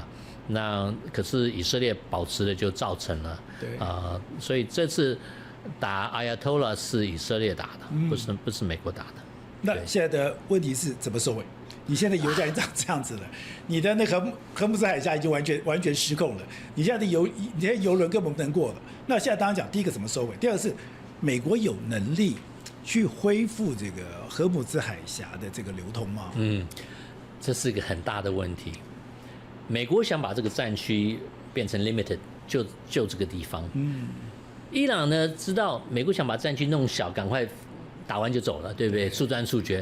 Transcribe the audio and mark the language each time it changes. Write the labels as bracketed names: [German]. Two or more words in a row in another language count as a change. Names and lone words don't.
[Chinese] 那可是以色列保持的就造成了，所以這次打 Ayatollah 是以色列打的，不是美國打的。那現在的問題是怎麼收尾？你現在油價已經這樣子了，你的那個荷姆斯海峽已經完全失控了，你現在的油輪根本不能過了。那現在當然講，第一個怎麼收尾，第二個是美國有能力去恢復這個荷姆斯海峽的這個流通嗎？這是一個很大的問題。美國想把這個戰區變成 limited， 就這個地方。伊朗呢知道美國想把戰區弄小，趕快打完就走了，對不對？速戰速決。